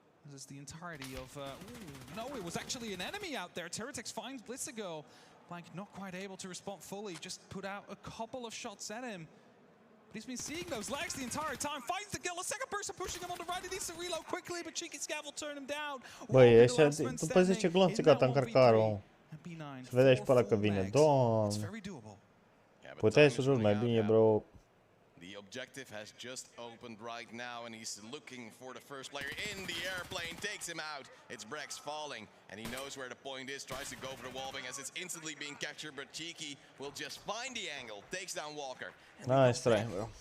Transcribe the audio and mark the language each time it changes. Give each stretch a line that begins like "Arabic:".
English: This is the entirety of... no, it was actually an enemy out there. Terratex finds Blitzago. Blank not quite able to respond fully. Just put out a couple of shots at him. But he's been seeing those legs the entire time. Finds the kill. A second person pushing him on the right. He needs to reload quickly, but Cheeky Scav will turn him down.
Romanian: Băi, ăștia, după 10 glonțe, gata, încărcarul. Să vedeai și pe ăla că vine. Doamne. Puteai să joci mai bine, bro.
English: The objective has just opened right now, and he's looking for the first player in the airplane. Takes him out. It's Brex falling, and he knows where the point is. Tries to go for the wallbang as it's instantly being captured, but Cheeky will just find the angle. Takes down Walker. Nice try, bro.